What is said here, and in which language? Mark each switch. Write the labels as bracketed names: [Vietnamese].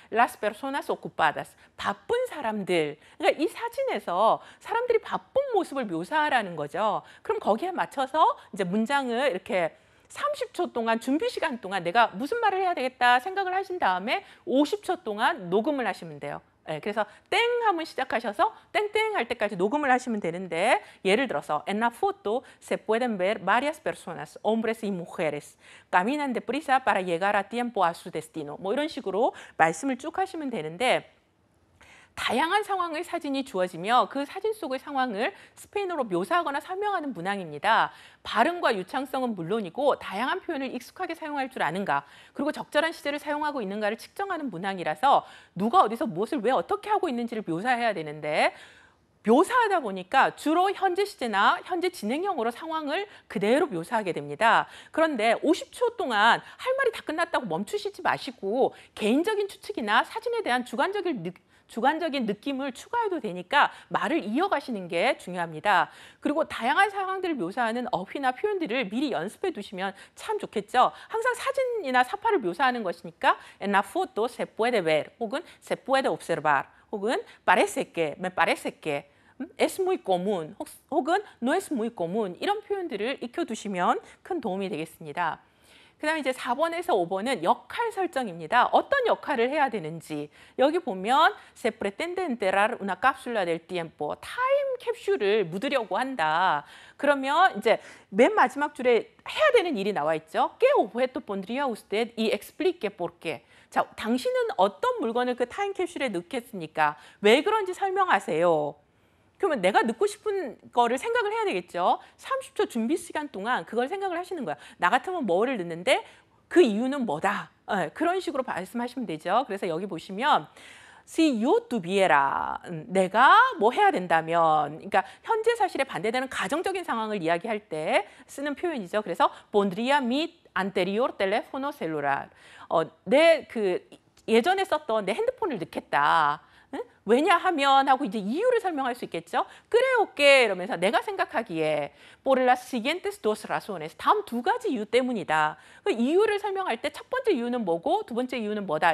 [Spanish] Las personas ocupadas. [Korean] 바쁜 사람들. 그러니까 이 사진에서 사람들이 바쁜 모습을 묘사하라는 거죠. 그럼 거기에 맞춰서 이제 문장을 이렇게 30초 동안 준비 시간 동안 내가 무슨 말을 해야 되겠다 생각을 하신 다음에 50초 동안 녹음을 하시면 돼요. 네, 그래서 땡 하면 시작하셔서 땡땡 할 때까지 녹음을 하시면 되는데 예를 들어서 [Spanish] En la foto se pueden ver varias personas, hombres y mujeres, caminan deprisa para llegar a tiempo a su destino. [Korean] 뭐 이런 식으로 말씀을 쭉 하시면 되는데 다양한 상황의 사진이 주어지며 그 사진 속의 상황을 스페인어로 묘사하거나 설명하는 문항입니다. 발음과 유창성은 물론이고 다양한 표현을 익숙하게 사용할 줄 아는가 그리고 적절한 시제를 사용하고 있는가를 측정하는 문항이라서 누가 어디서 무엇을 왜 어떻게 하고 있는지를 묘사해야 되는데 묘사하다 보니까 주로 현재 시제나 현재 진행형으로 상황을 그대로 묘사하게 됩니다. 그런데 50초 동안 할 말이 다 끝났다고 멈추시지 마시고 개인적인 추측이나 사진에 대한 주관적인 느낌을 추가해도 되니까 말을 이어가시는 게 중요합니다. 그리고 다양한 상황들을 묘사하는 어휘나 표현들을 미리 연습해 두시면 참 좋겠죠. 항상 사진이나 사파를 묘사하는 것이니까 [Spanish] En la foto se puede ver [Korean] 혹은 [Spanish] se puede observar [Korean] 혹은 [Spanish] parece que, me parece que es muy común [Korean] 혹은 [Spanish] no es muy común [Korean] 이런 표현들을 익혀두시면 큰 도움이 되겠습니다. 그 다음에 이제 4번에서 5번은 역할 설정입니다. 어떤 역할을 해야 되는지. 여기 보면 [Spanish] se pretende enterrar una cápsula del tiempo. [Korean] 타임 캡슐을 묻으려고 한다. 그러면 이제 맨 마지막 줄에 해야 되는 일이 나와 있죠. [Spanish] ¿Qué objeto pondría usted y explique por qué? [Korean] 자, 당신은 어떤 물건을 그 타임 캡슐에 넣겠습니까? 왜 그런지 설명하세요. 그러면 내가 넣고 싶은 거를 생각을 해야 되겠죠. 30초 준비 시간 동안 그걸 생각을 하시는 거야. 나 같으면 뭐를 넣는데 그 이유는 뭐다. 그런 식으로 말씀하시면 되죠. 그래서 여기 보시면 [Spanish] si yo tuviera, [Korean] 내가 뭐 해야 된다면, 그러니까 현재 사실에 반대되는 가정적인 상황을 이야기할 때 쓰는 표현이죠. 그래서 [Spanish] pondría mi anterior teléfono celular. [Korean] 내 그 예전에 썼던 내 핸드폰을 넣겠다. 왜냐하면 하고 이제 이유를 설명할 수 있겠죠. [Spanish] creo que [Korean] 이러면서 내가 생각하기에 [Spanish] por las siguientes dos razones [Korean] 다음 두 가지 이유 때문이다. 그 이유를 설명할 때 첫 번째 이유는 뭐고 두 번째 이유는 뭐다.